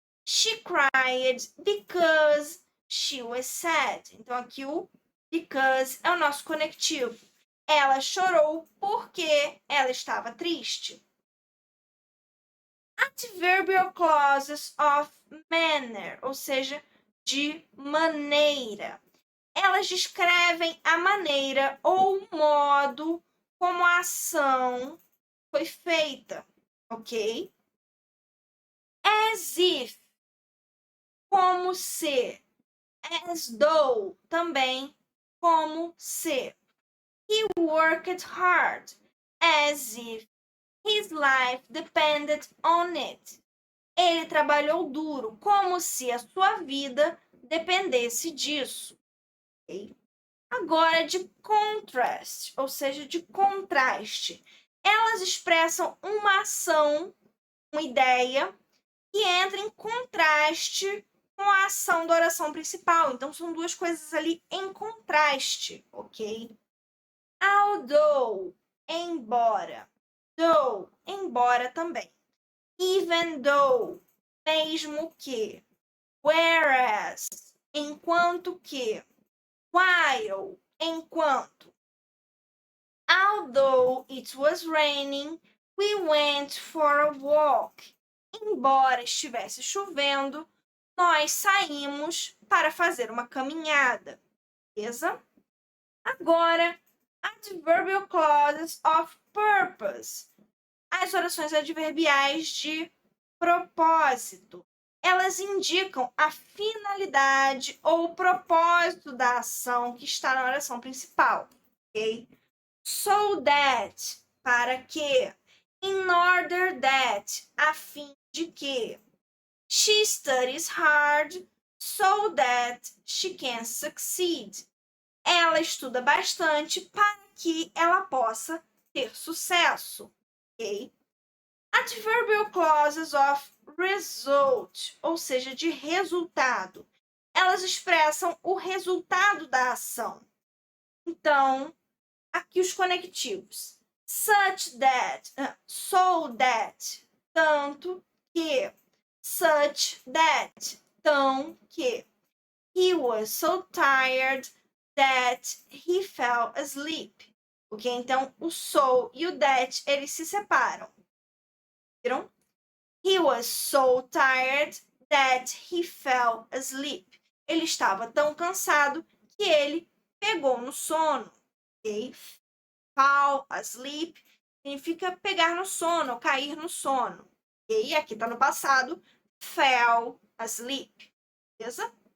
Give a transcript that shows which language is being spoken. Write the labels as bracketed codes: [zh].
[en] She cried because she was sad. [pt] Então, aqui o because é o nosso conectivo. Ela chorou porque ela estava triste. [en] Adverbial clauses of manner, [pt] ou seja, de maneira. Elas descrevem a maneira ou o modo como a ação foi feita, ok? [en] As if, [pt] como se. [en] As though, [pt] também como se. [en] He worked hard, as if his life depended on it. [pt] Ele trabalhou duro, como se a sua vida dependesse disso. ok? Agora, de contrast, ou seja, de contraste. Elas expressam uma ação, uma ideia, que entra em contraste com a ação da oração principal. Então, são duas coisas ali em contraste, ok? Although, embora. Though, embora também. [en] Even though, [pt] mesmo que. Whereas, enquanto que. While, enquanto. [en] Although it was raining, we went for a walk. [pt] Embora estivesse chovendo, nós saímos para fazer uma caminhada. Beleza? [en] Agora, adverbial clauses of purpose. [pt] As orações adverbiais de propósito. Elas indicam a finalidade ou o propósito da ação que está na oração principal, ok? [en] So that, [pt] para que. [en] In order that, [pt] a fim de que. [en] She studies hard so that she can succeed. [pt] Ela estuda bastante para que ela possa ter sucesso, ok? [en] Adverbial clauses of result, [pt] ou seja, de resultado. Elas expressam o resultado da ação. Então, aqui os conectivos. [en] Such that, so that, [pt] tanto que. [en] Such that, [pt] tão que. [en] He was so tired that he fell asleep. Ok? [pt] Então, o so e o that, eles se separam. Viram? [en] He was so tired that he fell asleep. [pt] Ele estava tão cansado que ele pegou no sono. Ok? Fall asleep significa pegar no sono, cair no sono. E aqui está no passado, fell asleep. Beleza?